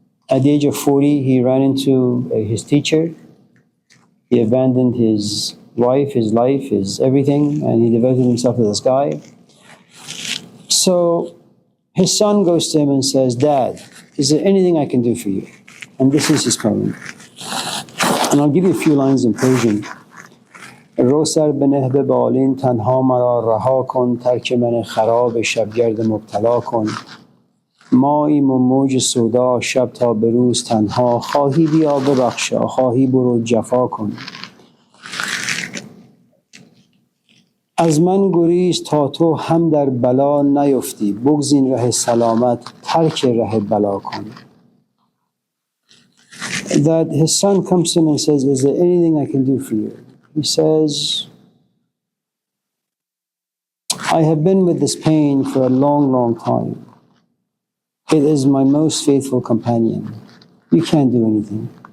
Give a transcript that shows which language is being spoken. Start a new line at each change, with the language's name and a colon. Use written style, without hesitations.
English: At the age of 40, he ran into his teacher. He abandoned his wife, his life, his everything, and he devoted himself to this guy. So his son goes to him and says, Dad, is there anything I can do for you? And this is his poem. And I'll give you a few lines in Persian.
Persian: رو سر بنه به بالین تنها مرا رها کن ترک من خراب شبگرد مبتلا کن ماییم و موج سودا شب تا به روز تنها خواهی بیا ببخشا خواهی برو جفا کن از من گریز تا تو هم در بلا نیفتی بگزین ره سلامت ترک ره بلا کن.
English: That his son comes to him and says, is there anything I can do for you? He says, I have been with this pain for a long, long time. It is my most faithful companion. You can't do anything.